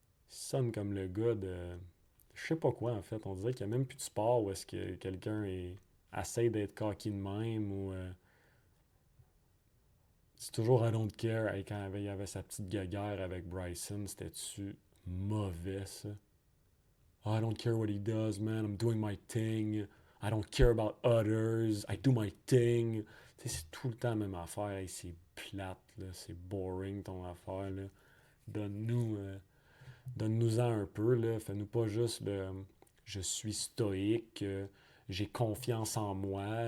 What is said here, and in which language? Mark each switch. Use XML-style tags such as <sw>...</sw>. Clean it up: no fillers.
<fr>Il sonne comme le gars de. Je sais pas quoi, en fait. On dirait qu'il n'y a même plus de sport où est-ce que essaie d'être cocky de même ou. C'est toujours</fr> <en>I don't care.</en> <fr>Hey, quand il y avait sa petite guéguerre avec Bryson, c'était-tu mauvais, ça?</fr> <en>Oh, I don't care what he does, man. I'm doing my thing. I don't care about others. I do my thing.</en> <fr>Tu sais, c'est tout le temps la même affaire. Hey, c'est plate, là. C'est boring, ton affaire, là. Donne-nous... euh, Donne-nous-en un peu, là. Fais-nous pas juste le je suis stoïque, j'ai confiance en moi.</fr>